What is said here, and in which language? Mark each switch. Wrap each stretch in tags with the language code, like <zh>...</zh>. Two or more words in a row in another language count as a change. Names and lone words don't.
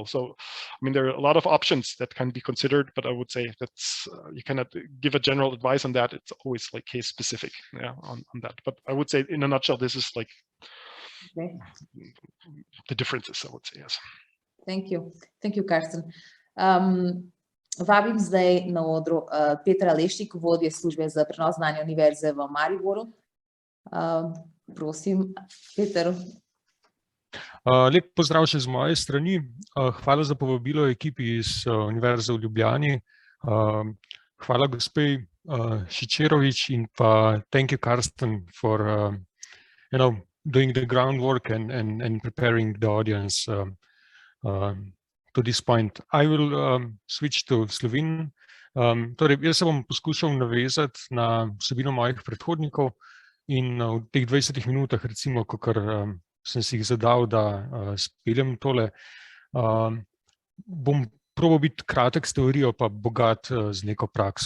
<en>So I mean, there are a lot of options that can be considered, but I would say that's you cannot give a general advice on that. It's always like case specific, yeah, on that. But I would say in a nutshell, this is like the differences, I would say. Yes. Thank you, Karsten.</en> <sl>Vabim zdaj na odru Petra Lešnik, vodje službe za prenos znanja Univerze v Mariboru. Prosim, Peter. Lep pozdrav še z moje strani. Hvala za povabilo ekipi iz Univerze v Ljubljani. Hvala gospe Šičerovič in pa</sl> <en>thank you, Karsten, for doing the groundwork and preparing the audience to this point. I will switch to Slovene.</en> <sl>Torej, jaz se bom poskušal navezati na vsebino mojih predhodnikov in v teh 20 minutah, recimo, kakor sem si jih zadal, da speljem tole, bom probal biti kratek s teorijo, pa bogat z neko prakso.</sl>